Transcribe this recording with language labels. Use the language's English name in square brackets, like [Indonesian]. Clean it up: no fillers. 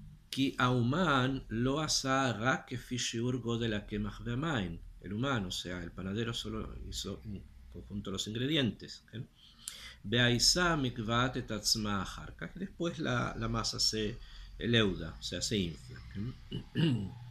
[Hebrew] כי האומן לא עשה רק כפי שיעור גודל הקמח והמים. [Spanish] El humano, o sea, el panadero solo hizo un conjunto de los ingredientes. [Hebrew] והעיסה מקבעת את עצמה אחר כך. [Spanish] Después la masa se leuda, o sea, se infla.